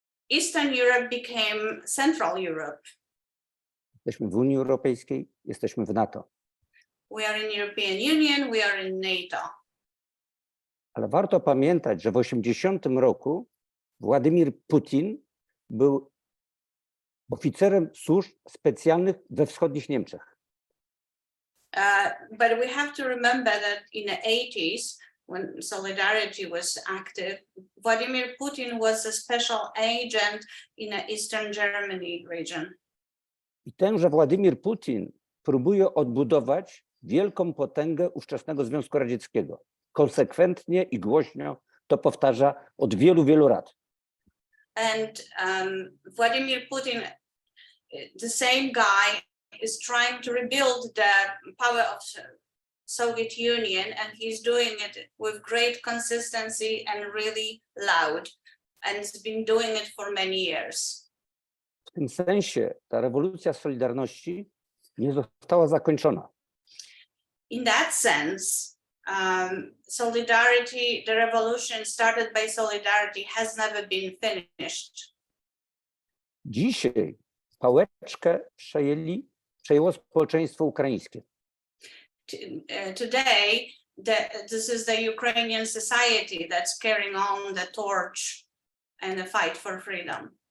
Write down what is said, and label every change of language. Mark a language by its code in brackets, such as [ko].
[en] Eastern Europe became Central Europe. [pl] Jesteśmy w Unii Europejskiej, jesteśmy w NATO. [en] We are in European Union, we are in NATO. [pl] Ale warto pamiętać, że w 1980 roku Władimir Putin był oficerem służb specjalnych we wschodnich Niemczech. [en] But we have to remember that in the 80s, when Solidarity was active, Vladimir Putin was a special agent in the Eastern Germany region. [pl] I tenże Władimir Putin próbuje odbudować wielką potęgę ówczesnego Związku Radzieckiego. Konsekwentnie i głośno to powtarza od wielu, wielu lat. [en] And Vladimir Putin, the same guy, is trying to rebuild the power of Soviet Union, and he's doing it with great consistency and really loud, and he's been doing it for many years. [pl] W tym sensie ta rewolucja Solidarności nie została zakończona. [en] In that sense, Solidarity, the revolution started by Solidarity, has never been finished. [pl] Dzisiaj pałeczkę przejęło społeczeństwo ukraińskie. [en] Today, this is the Ukrainian society that's carrying on the torch and the fight for freedom.